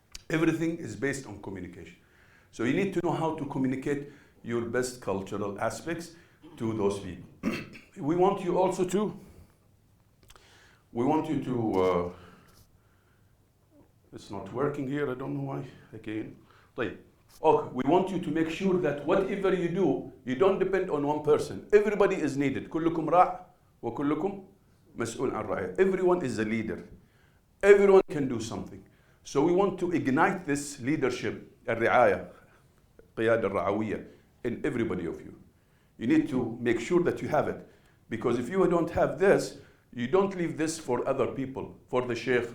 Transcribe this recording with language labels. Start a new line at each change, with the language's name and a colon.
English: Everything is based on communication. So you need to know how to communicate your best cultural aspects to those people. We want you also to, it's not working here, I don't know why, again. Okay, we want you to make sure that whatever you do, you don't depend on one person. Everybody is needed.
Arabic: كلكم راع وكلكم مسؤول عن رعية.
English: Everyone is a leader. Everyone can do something. So we want to ignite this leadership,
Arabic: الرعاية, قيادة الرعوية,
English: in everybody of you. You need to make sure that you have it. Because if you don't have this, you don't leave this for other people, for the sheikh.